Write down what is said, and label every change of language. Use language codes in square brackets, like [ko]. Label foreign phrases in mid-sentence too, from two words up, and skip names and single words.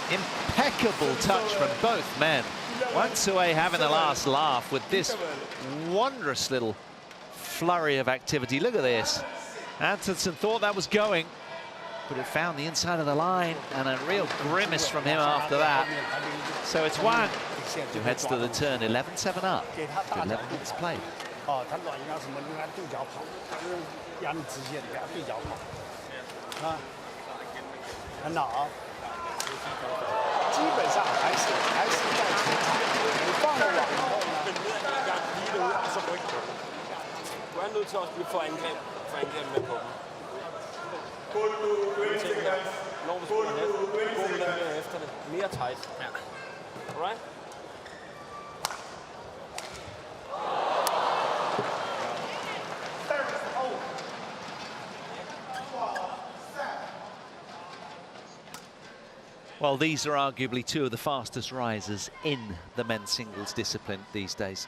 [en] Impeccable touch from both men. WANG Tzu Wei having the last laugh with this wondrous little flurry of activity. Look at this. Antonsen thought that was going. but it found the inside of the line, and a real grimace from him after that. So it's Wang who heads to the turn, 11-7 up, after 11 minutes played. [zh] 哦，他软硬啊什么，你看对角跑，他是压力直线，你看对角跑，啊，很好啊。基本上还是在前场，你放了网以后呢，你的是回头。 [da] Du er nødt til også lige få angreb med på dem. Når vi spiller net, gå med dem mere efter det. Mere tight. Ja. [en] Alright? Well, these are arguably two of the fastest risers in the men's singles discipline these days.